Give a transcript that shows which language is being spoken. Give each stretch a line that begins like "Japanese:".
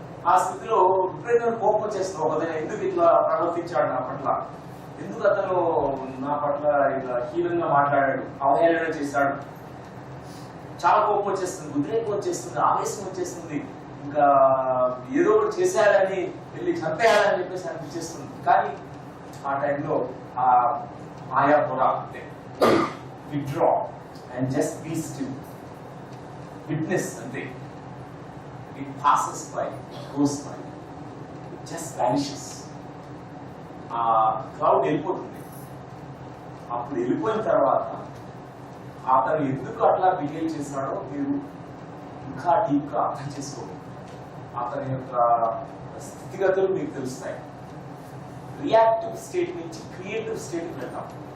Telugu: ఆ స్థితిలో విపరీతమైన కోపం వచ్చేస్తుంది. ఒకదైనా ఎందుకు ఇట్లా ప్రవర్తించాడు నా పట్ల, ఎందుకు అతను నా పట్ల ఇట్లా హీనంగా మాట్లాడాడు, అవహేళన చేశాడు, చాలా కోపం వచ్చేస్తుంది, ఉద్రేకం వచ్చేస్తుంది, ఆవేశం వచ్చేస్తుంది, ఇంకా ఏదో ఒకటి చేసేయాలని వెళ్ళి చంపేయాలని చెప్పేసి అనిపించేస్తుంది. కానీ ఆ టైంలో ఆ మాయా పొర అంటే
English: withdraw and just be still, witness
Telugu: అంతే.
English: It passes by, goes by, it just vanishes.
Telugu: ఆ క్లౌడ్ వెళ్ళిపోతుంది. అప్పుడు వెళ్ళిపోయిన తర్వాత అతను ఎందుకు అట్లా బిహేవ్ చేశాడో మీరు ఇంకా డీప్గా అర్థం చేసుకోవాలి. అతని యొక్క స్థితిగతులు మీకు తెలుస్తాయి. రియాక్టివ్ స్టేట్ నుంచి క్రియేటివ్ స్టేట్కి వెళ్తాం.